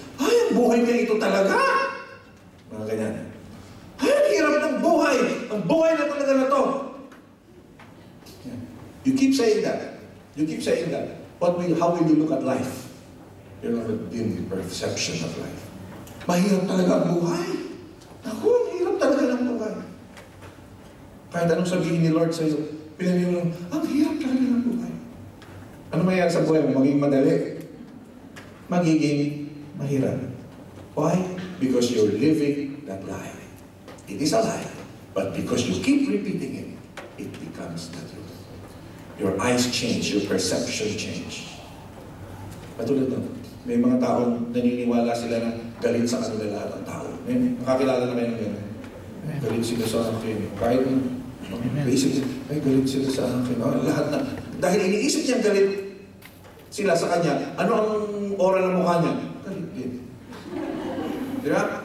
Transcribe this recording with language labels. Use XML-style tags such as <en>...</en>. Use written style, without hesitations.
<tl>Ay, ang buhay niya ito talaga! Mga ganyan. Ay, ang hirap ng buhay! Ang buhay na talaga na to!</tl> <en>You keep saying that. You keep saying that. How will you look at life? You have a dim perception of life.</en> <tl>Mahirap talaga ang buhay. Naku, ang hirap talaga ng buhay. Kahit anong sabihin ni Lord sa'yo, pinansin mo, ang hirap talaga ng buhay. Ano mayroon sa buhay mo? Maging madali. Magiging mahirap.</tl> <en>Why? Because you're living that lie. It is a lie. But because you keep repeating it, it becomes the truth. Your eyes change, your perception change.</en> <tl>Patulad nun, may mga taong naniniwala sila na galit sa kanila lahat ng tao. May nakakilala na kayo ng gano'n. Galit sila sa akin. Kahit naisip sila, ay galit sila sa akin. Lahat na. Dahil iniisip niyang galit sila sa kanya, ano ang oras ng mukha niya? Galit din. Di ba?</tl>